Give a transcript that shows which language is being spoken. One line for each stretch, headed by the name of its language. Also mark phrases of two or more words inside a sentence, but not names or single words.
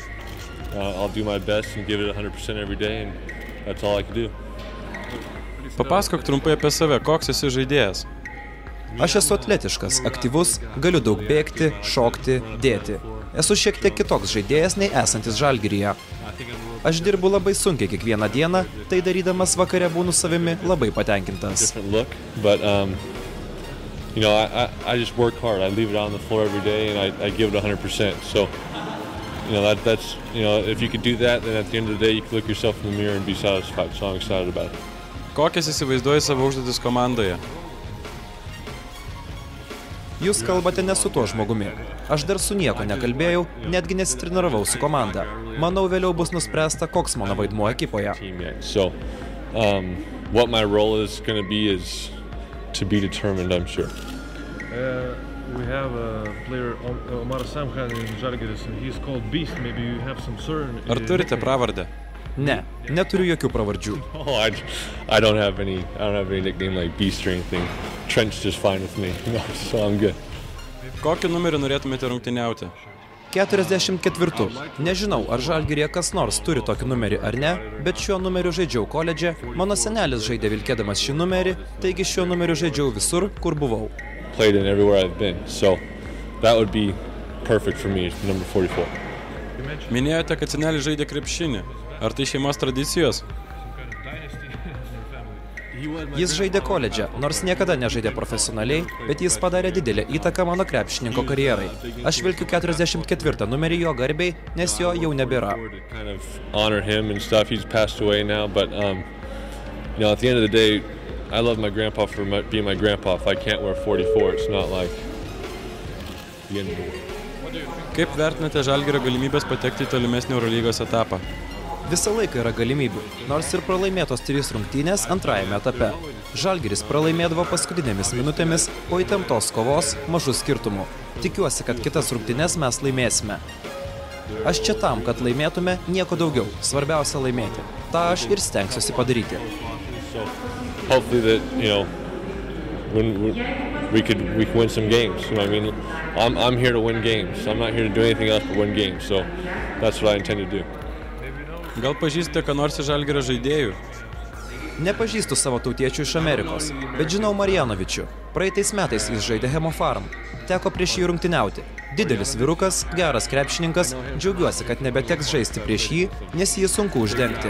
Lithuanian: Papasakok trumpai apie save, koks esi žaidėjas. Aš esu atletiškas, aktyvus, galiu daug bėgti, šokti, dėti. Esu šiek tiek kitoks žaidėjas nei esantis Žalgiryje. Aš dirbu labai sunkiai kiekvieną dieną, tai darydamas vakare būnu savimi labai patenkintas.
English: I just work hard. I leave it on the floor every day and I give it 100%. So, that's if you could do that, then at the end of the day you can look yourself in the mirror and be satisfied. So I'm excited about it.
Lithuanian: Kokias įsivaizduoji savo užduotis komandoje? Jūs kalbate ne su tuo žmogumi. Aš dar su nieko nekalbėjau, netgi nesitreniravau su komanda. Manau, vėliau bus nuspręsta, koks mano vaidmuo ekipoje.
English: So, what my role is going to be is to be determined, I'm sure. We have a player, Omar Samkhan in Žalgiris, and he's called Beast. Maybe you have some certain...
Lithuanian: Ar turite pravardę? Ne, neturiu jokių pravardžių.
English: I don't have any nickname like Beast or anything. Trent's just fine with me, so I'm good.
Lithuanian: Kokį numerį norėtumėte rungtyniauti? 44. Nežinau, ar Žalgiryje kas nors turi tokį numerį ar ne, bet šiuo numeriu žaidžiau koledže, mano senelis žaidė vilkėdamas šį numerį, taigi šiuo numeriu žaidžiau visur, kur buvau.
English: Played in everywhere I've been, so that would be perfect for me, number 44.
Lithuanian: Minėjote, kad senelis žaidė krepšinį. Ar tai šeimos tradicijos? Jis žaidė koledže, nors niekada nežaidė profesionaliai, bet jis padarė didelę įtaką mano krepšininko karjerai. Aš vilkiu 44 numerį jo garbei, nes jo jau nebėra.
English: I love my grandpa for being my grandpa. If I can't wear 44, it's not like the end of the world.
Lithuanian: Kaip vertinate Žalgirio galimybės patekti į tolimesnį Eurolygos etapą? Visą laiką yra galimybių, nors ir pralaimėtos 3 rungtynės antrajame etape. Žalgiris pralaimėdavo paskutinėmis minutėmis po įtemptos kovos mažų skirtumų. Tikiuosi, kad kitas rungtynes mes laimėsime. Aš čia tam, kad laimėtume, nieko daugiau. Svarbiausia laimėti. Ta aš ir stengsiuosi padaryti.
English: Hopefully that, when we can win some games. You know what I mean? I'm here to win games. I'm not here to do anything else but win games. So that's what I intend to do.
Lithuanian: Gal pažįstate, ką nors iš Žalgirio žaidėjų? Nepažįstu savo tautiečių iš Amerikos, bet žinau Marjanovičių. Praeitais metais jis žaidė Hemofarm. Teko prieš jį rungtyniauti. Didelis vyrukas, geras krepšininkas, džiaugiuosi, kad nebeteks žaisti prieš jį, nes jį sunku uždengti.